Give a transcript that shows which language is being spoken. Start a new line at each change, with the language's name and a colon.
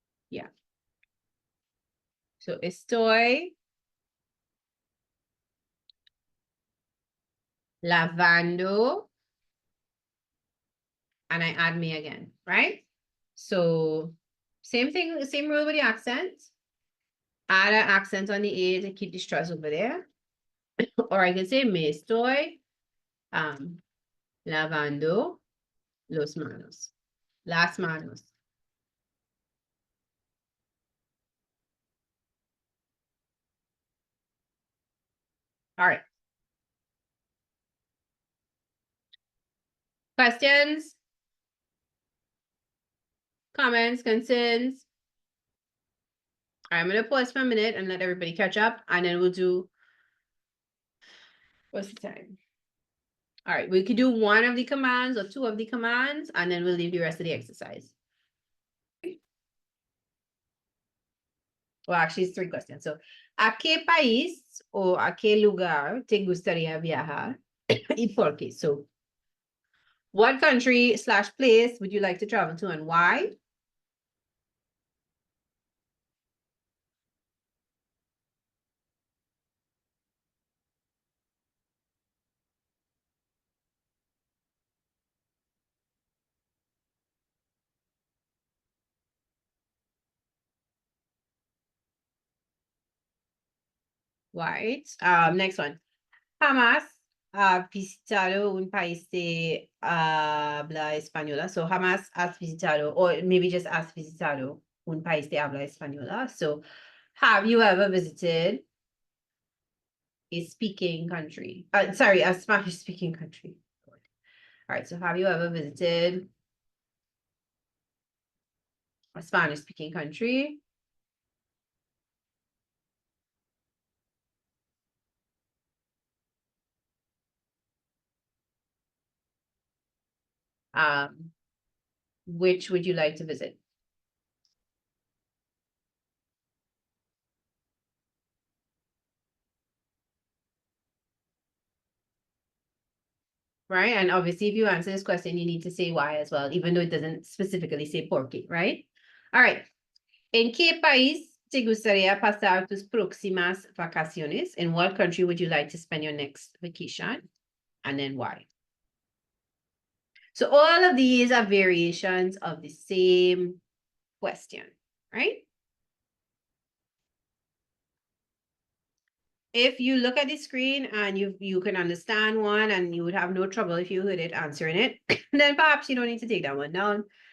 English: Yeah. So
Spanish: estoy lavando.
English: And I add me again, right? So same thing, same rule with the accent. Add an accent on the A to keep the stress over there. Or I can say
Spanish: me estoy lavando los manos. Las manos.
English: All right. Questions, comments, concerns? All right, I'm going to pause for a minute and let everybody catch up, and then we'll do, what's the time? All right, we could do one of the commands or two of the commands, and then we'll leave the rest of the exercise. Well, actually, it's three questions.
Spanish: So, ¿a qué país o a qué lugar te gustaría viajar y por qué?
English: So, what country / place would you like to travel to and why? Right. Next one.
Spanish: Jamás ha visitado un país de habla española. So, jamás has visitado,
English: or maybe just
Spanish: has visitado un país de habla española.
English: So, have you ever visited a speaking country? Sorry, a Spanish speaking country. All right. So, have you ever visited a Spanish speaking country? Which would you like to visit? Right? And obviously, if you answer this question, you need to say why as well, even though it doesn't specifically say por qué, right? All right.
Spanish: ¿En qué país te gustaría pasar tus próximas vacaciones?
English: In what country would you like to spend your next vacation? And then why? So all of these are variations of the same question, right? If you look at the screen and you can understand one and you would have no trouble if you heard it answering it, then perhaps you don't need to take that one down.